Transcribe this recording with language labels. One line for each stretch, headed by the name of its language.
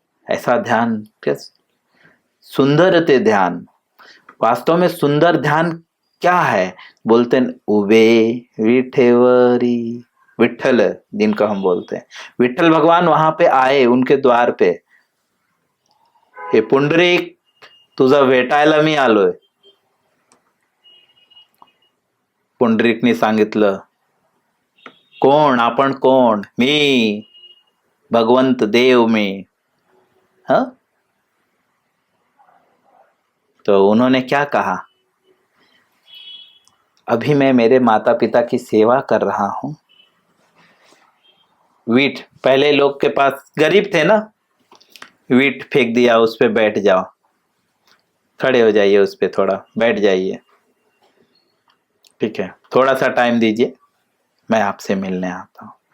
Hindi: ऐसा ध्यान, सुंदर ते ध्यान, वास्तव में सुंदर ध्यान क्या है? बोलते हैं
Marathi: उबे विठेवरी,
Hindi: विठल जिनको हम बोलते हैं, विठल भगवान वहां पे आए उनके द्वार पे।
Marathi: हे पुंडरीक, तुझा भेटायला मी आलोय। पुंडरीकने सांगितलं, कोण? आपण कोण? मी भगवंत देव मी।
Hindi: हाँ, तो उन्होंने क्या कहा? अभी मैं मेरे माता पिता की सेवा कर रहा हूं। वीट, पहले लोग के पास गरीब थे ना, वीट फेंक दिया, उस पे बैठ जाओ, खड़े हो जाइए, उस पे थोड़ा बैठ जाइए, ठीक है, थोड़ा सा टाइम दीजिए, मैं आपसे मिलने आता हूं।